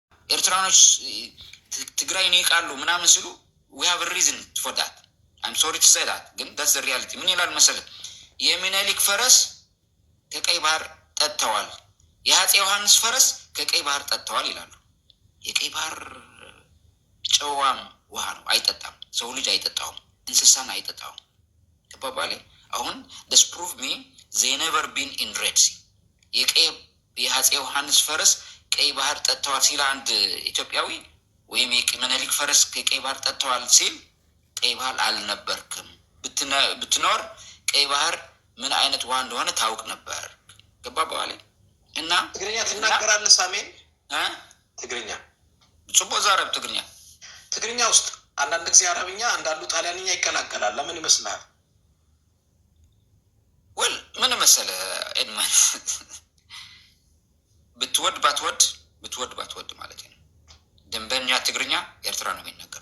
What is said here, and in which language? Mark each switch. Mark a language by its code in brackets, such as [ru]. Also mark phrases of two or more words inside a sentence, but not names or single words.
[am] ኤርትራኖች ትግራይን ይቃሉ ምናምን ሲሉ [en] we have a reason for that. I'm sorry to say that, ግን that's the reality. [am] ምን ይላል መሰለህ? የሚኒሊክ ፈረስ ከቀይ ባህር ጠጥተዋል፣ የአፄ ዮሐንስ ፈረስ ከቀይ ባህር ጠጥተዋል ይላሉ። የቀይ ባህር ጨዋም ውሃ ነው፣ አይጠጣም። ሰው ልጅ አይጠጣውም፣ እንስሳን አይጠጣውም። ተባባለ። አሁን [en] this prove me they never been in Red Sea. [am] የአፄ ዮሐንስ ፈረስ ቀይ ባህር ጠጥተዋል ሲል አንድ ኢትዮጵያዊ ወይም የሚኒሊክ ፈረስ ከቀይ ባህር ጠጥተዋል ሲል ቀይ ባህር አልነበርክም፣ ብትኖር ቀይ ባህር ምን አይነት ውሃ እንደሆነ ታውቅ ነበር። ገባባለ። እና ትግርኛ ትናገራለህ ሳሜን? ትግርኛ [ti] ጽቦ ዛረብ ትግርኛ [am] ውስጥ አንዳንድ ጊዜ አረብኛ አንዳንዱ ጣሊያንኛ ይቀላቀላል። ለምን ይመስላል? ወል ምን መሰለህ ኤድመን ብትወድ ባትወድ ማለት ነው። ደንበኛ ትግርኛ ኤርትራ ነው የሚናገረው።